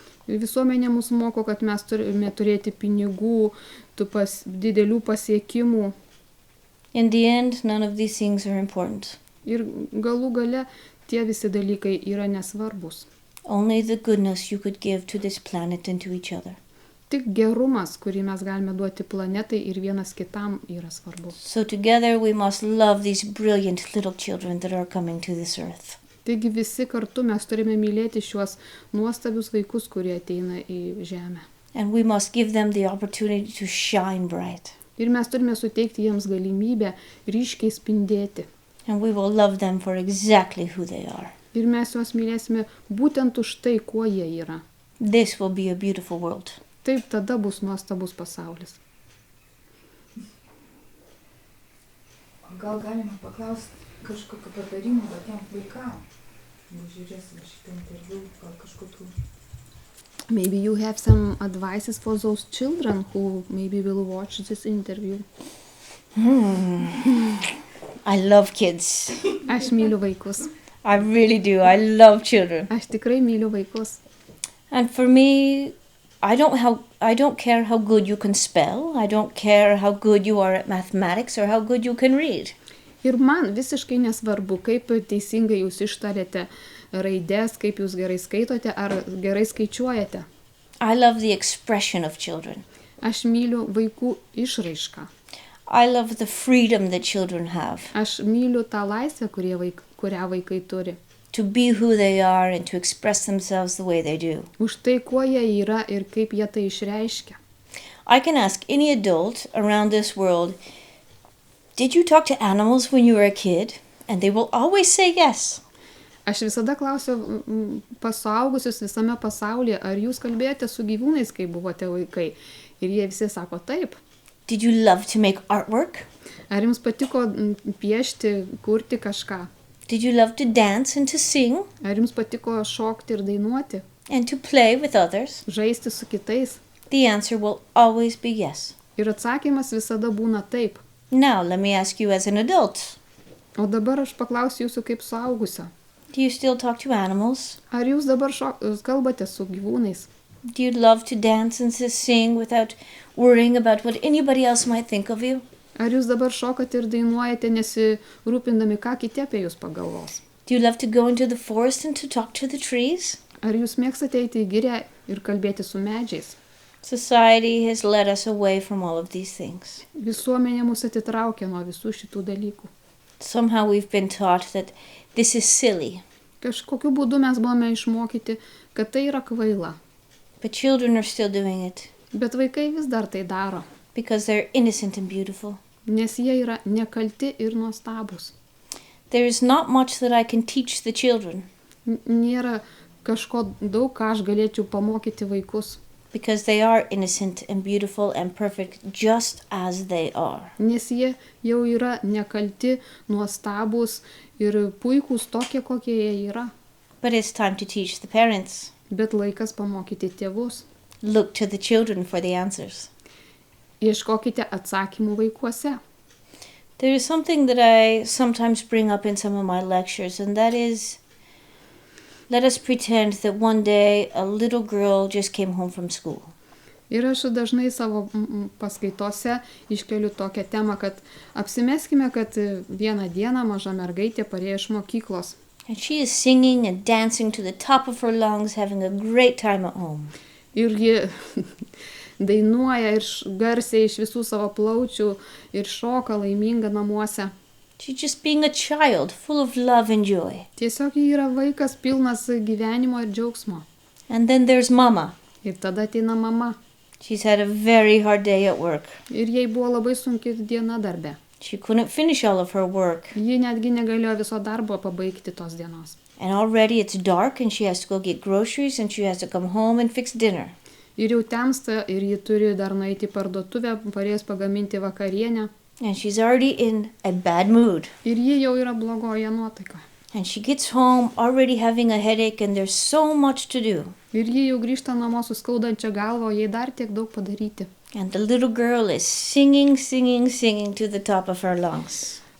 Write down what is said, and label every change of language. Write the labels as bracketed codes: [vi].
[lt] Ir visuomenė mus moko, kad mes turime turėti pinigų, didelių pasiekimų. [en] In the end, none of these things are important. [lt] Ir galų gale tie visi dalykai yra nesvarbus. [en] Only the goodness you could give to this planet and to each other. [lt] Tik gerumas, kurį mes galime duoti planetai ir vienas kitam yra svarbus. [en] So together we must love these brilliant little children that are coming to this earth. [lt] Taigi visi kartu mes turime mylėti šiuos nuostabius vaikus, kurie ateina į žemę. [en] And we must give them the opportunity to shine bright. [lt] Ir mes turime suteikti jiems galimybę ryškiai spindėti. [en] And we will love them for exactly who they are. [lt] Ir mes juos mylėsime būtent už tai, kuo jie yra. [en] This will be a beautiful world. [lt] Taip tada bus nuostabus pasaulis. Gal galima paklausti kažkokiu patarimu tiem vaikam? Jau žiūrėsim šitą interviu, gal kažkokiu. [en] Maybe you have some advices for those children who maybe will watch this interview. I love kids. [lt] Aš myliu vaikus. [en] I really do. I love children. [lt] Aš tikrai myliu vaikus. [en] And for me, I don't care how good you can spell. I don't care how good you are at mathematics or how good you can read. [lt] Ir man visiškai nesvarbu, kaip teisingai jūs ištarėte raides, kaip jūs gerai skaitote ar gerai skaičiuojate. [en] I love the expression of children. [lt] Aš myliu vaikų išraišką. [en] I love the freedom that children have [lt] Aš myliu tą laisvę, kurią vaikai turi. [en] to be who they are and to express themselves the way they do. [lt] Už tai, kuo jie yra ir kaip jie tai išreiškia. [en] I can ask any adult around this world, did you talk to animals when you were a kid? And they will always say yes. [lt] Aš visada klausiu pasaugusius visame pasaulyje, ar jūs kalbėjote su gyvūnais, kai buvote vaikai. Ir jie visi sako taip. [en] Did you love to make artwork? [lt] Ar jums patiko piešti, kurti kažką? [en] Did you love to dance and to sing [lt] Ar jums patiko šokti ir dainuoti, [en] and to play with others? [lt] žaisti su kitais? [en] The answer will always be yes. [lt] Ir atsakymas visada būna taip. [en] Now, let me ask you as an adult. [lt] O dabar aš paklausiu jūsų kaip suaugusio. [en] Do you still talk to animals? [lt] Ar jūs dabar kalbate su gyvūnais? [en] Do you love to dance and to sing without worrying about what anybody else might think of you? [lt] Ar jūs dabar šokate ir dainuojate, nesirūpindami, ką kiti apie jūs pagalvos? [en] Do you love to go into the forest and to talk to the trees? [lt] Ar jūs mėgstate eiti į girią ir kalbėti su medžiais? [en] Society has led us away from all of these things. [lt] Visuomenė mus atitraukia nuo visų šitų dalykų. [en] Somehow we've been taught that this is silly, [lt] Kažkokiu būdu mes buvome išmokyti, kad tai yra kvaila. [en] but children are still doing it [lt] Bet vaikai vis dar tai daro, [en] because they're innocent and beautiful. [lt] nes jie yra nekalti ir nuostabus. [en] There is not much that I can teach the children [lt] Nėra kažko daug, ką aš galėčiau pamokyti vaikus, [en] because they are innocent and beautiful and perfect just as they are. [lt] nes jie jau yra nekalti, nuostabus ir puikūs tokie, kokie jie yra. [en] But it's time to teach the parents. [lt] Bet laikas pamokyti tėvus. [en] Look to the children for the answers. [lt] Ieškokite atsakymų vaikuose. [en] There is something that I sometimes bring up in some of my lectures, and that is, let us pretend that one day a little girl just came home from school. [lt] Ir aš dažnai savo paskaitose iškeliu tokią temą, kad apsimeskime, kad vieną dieną maža mergaitė parėjo iš mokyklos. [en] And she is singing and dancing to the top of her lungs, having a great time at home. [lt] Ir ji dainuoja ir garsiai iš visų savo plaučių ir šoka laiminga namuose. [en] She's just being a child, full of love and joy. [lt] Tiesiog ji yra vaikas pilnas gyvenimo ir džiaugsmo. [en] And then there's Mama. [lt] Ir tada ateina mama. [en] She's had a very hard day at work. [lt] Ir jai buvo labai sunki diena darbe. [en] She couldn't finish all of her work. [lt] Ji netgi negalėjo viso darbo pabaigti tos dienos. [en] And already it's dark and she has to go get groceries and she has to come home and fix dinner. [lt] Ir jau temsta ir ji turi dar nueiti į parduotuvę, parėjus pagaminti vakarienę. [en] And she's already in a bad mood. [lt] Ir ji jau yra blogoje nuotaikoje. [en] And she gets home already having a headache and there's so much to do. [lt] Ir ji jau grįžta namo su skaudančia galva, o jai dar tiek daug padaryti. [en] And the little girl is singing, singing, singing to the top of her lungs.